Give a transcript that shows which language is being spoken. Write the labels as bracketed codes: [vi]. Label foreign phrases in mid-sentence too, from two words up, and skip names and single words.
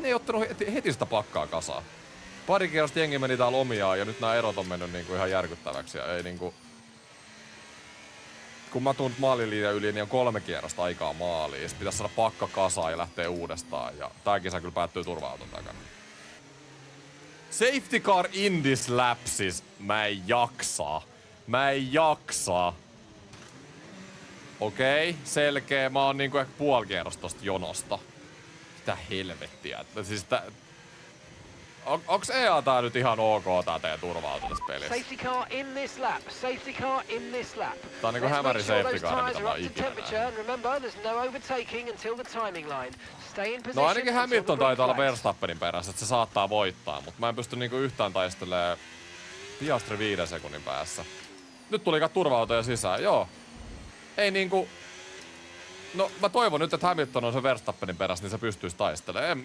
[fi] Niin miksi ne ei ottanut heti sitä pakkaa kasaan? Pari kierrosta jengi meni täällä omiaan ja nyt nämä erot on mennyt niinku ihan järkyttäväksi ja ei niinku... Kun mä tuun maalilinjan yli, niin on 3 kierrosta aikaa maaliin. Sitten pitäisi saada pakka kasaan ja lähteä uudestaan. Ja tää kisa kyllä päättyy turva-auton takana. [en] Safety car in this lap [fi] siis. Mä en jaksa. Okei, selkeä. Mä oon niinku ehkä puoli kierrosta tosta jonosta. Mitä helvettiä. Siis onks EA tää nyt ihan ok tää teidän turva-auto tässä pelissä? [en] Safety car in this lap. Safety car in this lap. [fi] Tää on niinku hämärin [en] safety car, [fi] mitä mä oon ikinä nähnyt. [en] Remember, there's no overtaking until the timing line. Stay in position. [fi] No ainakin Hamilton taitaa olla Verstappenin perässä, että se saattaa voittaa, mutta mä en pysty niinku yhtään taistelemaan Piastri 5 sekunnin päässä. Nyt tuli turva-autoja sisään, joo. Ei niinku... No mä toivon nyt, että Hamilton on se Verstappenin perässä, niin se pystyisi taistelemaan.